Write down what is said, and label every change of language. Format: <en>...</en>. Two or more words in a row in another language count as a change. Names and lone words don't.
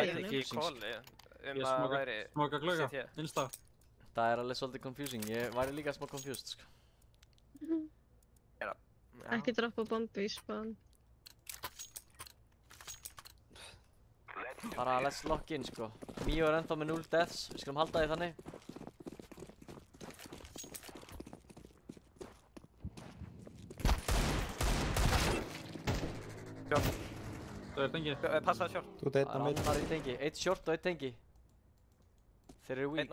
<is>heyrði ég heyrði hann. ekki í kóli. Ég smoka glugga. Innsta. Það er alveg svolítið confusing. Ég væri líka smá confused sko. Ekki droppa bombi í spaðan. Bara</is> <en>let's lock in</en> <is>sko. Mio er ennþá með 0 deaths. Við skulum halda því þannig. Það er tengi. Passaði short. Þú ert einn á mid. Annar í tengi. 1 short og 1 tengi. Þeir eru weak</is>